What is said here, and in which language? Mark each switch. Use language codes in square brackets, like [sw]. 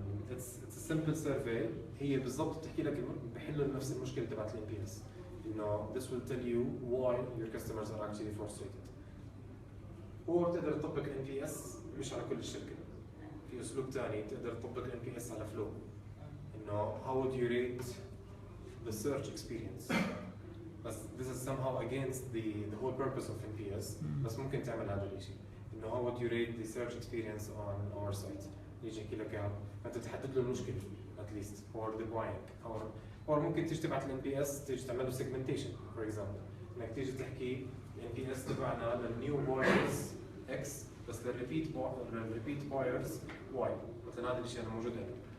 [en] It's a simple survey [ar] هي بالضبط بتحكي لك بحلوا نفس المشكلة تبعت ال NPS. إنه [en] this will tell you why your customers are actually frustrated. [ar] وتقدر تطبق NPS مش على كل الشركة. في أسلوب ثاني تقدر تطبق NPS على flow. إنه [en] how would you rate the search experience. بس this is somehow against the whole purpose of NPS. [ar] بس ممكن تعمل هذا الشيء. [en] إنه how would you rate the search experience on our site. [ar] يجي يحكي لك اياها، فانت تحدد له المشكله [en] at least or the buying [ar] او ممكن تيجي تبعت الان بي اس تيجي تعمل له سيجمنتيشن [en] for example, [ar] انك تيجي تحكي الان بي اس تبعنا للنيو بايرز اكس بس للريبيت بايرز واي، مثلا هذا الشيء انا موجود عندي.